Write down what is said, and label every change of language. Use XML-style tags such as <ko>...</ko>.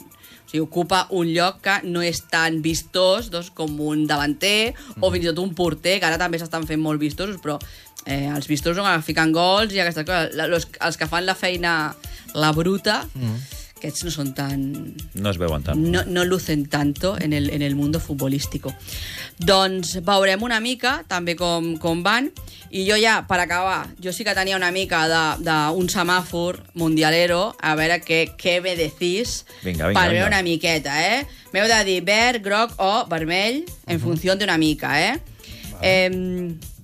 <ca>O sigui, ocupa un lloc que no és tan vistós doncs, com un davanter o fins i tot un porter, que ara també s'estan fent molt vistosos, però Els vistos són ficant gols i aquestes coses. Els que fan la feina, la bruta, aquests no són tan... No es veuen tant.</ca> <es>No lucen tanto en el mundo futbolístico.</es> <ca>Doncs veurem una mica també com van. I jo ja, per acabar, jo sí que tenia una mica d'un semàfor mundialero, a veure què</ca> <es>me decís.</es> <ca>Vinga. Per veure una miqueta, eh? M'heu de dir verd, groc o vermell, en funció d'una mica, eh? Vale.</ca>